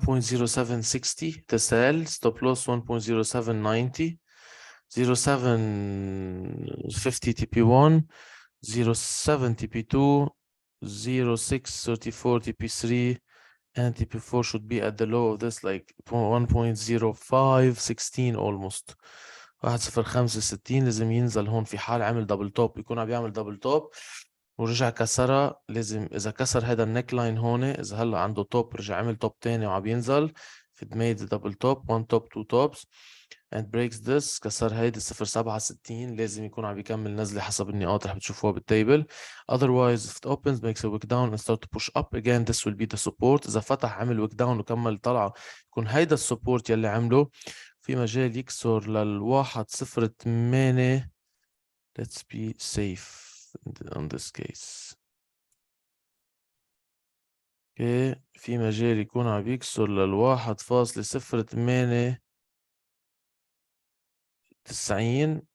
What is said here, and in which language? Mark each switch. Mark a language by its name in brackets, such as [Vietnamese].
[English] $1.0760 the sell, stop loss 1.0790, 0750 TP1, 07 TP2, 0634 TP3, and TP4 should be at the low of this like 1.0516 almost. [Arabic] 1.065 لازم ينزل هون في حال عمل دبل توب، يكون عم يعمل دبل توب ورجع كسرها. لازم اذا كسر هذا النيك لاين هون، اذا هلا عنده توب رجع عمل توب تاني وعم ينزل، [English] if it made a double top, one top, two tops and breaks this، [Arabic] كسر هيدي 0.67 لازم يكون عم يكمل نزله حسب النقاط رح بتشوفوها بالتيبل. [English] Otherwise if it opens makes a wick down and start to push up again, this will be the support. [Arabic] اذا فتح عمل wick down وكمل طلعه، يكون هيدا السبورت يلي عمله. في مجال يكسر لل1.08. [English] let's be safe on this case. [Arabic] اوكي، في مجال يكون عم يكسر لل1.0890.